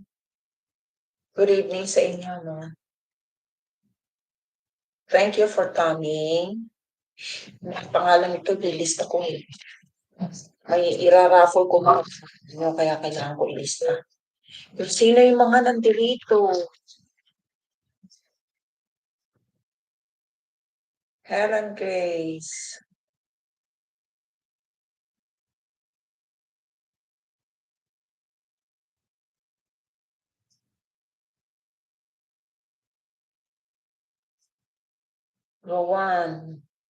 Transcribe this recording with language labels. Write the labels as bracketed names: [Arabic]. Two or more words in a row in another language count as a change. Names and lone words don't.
[English] Good evening [Filipino] sa inyo, no? [English] Thank you for coming. [Filipino] Ang pangalan nito, lilista ko eh. May iraraffle ko mga kaya kailangan ko ilista. Pero sino yung mga nandito? Helen Grace. Rowan.